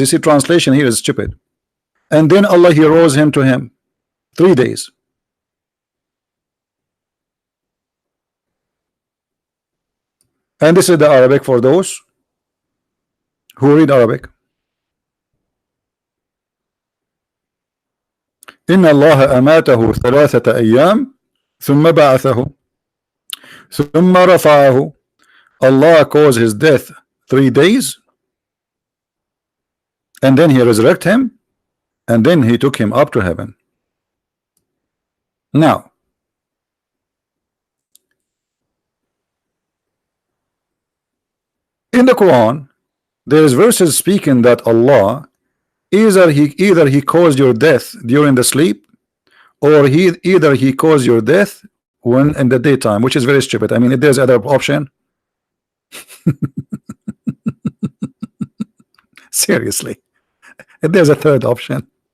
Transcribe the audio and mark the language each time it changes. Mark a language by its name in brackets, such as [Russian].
[English] You see, translation here is stupid. And then Allah, he rose him to him 3 days. And this is the Arabic for those who read Arabic. [Arabic] إن الله أماته 3 أيام ثم بعثه ثم رفعه. [English] Allah caused his death 3 days and then he resurrected him and then he took him up to heaven. Now in the Quran there is verses speaking that Allah either he caused your death during the sleep, or either he caused your death when in the daytime, which is very stupid. I mean, if there's other option, seriously, if there's a third option,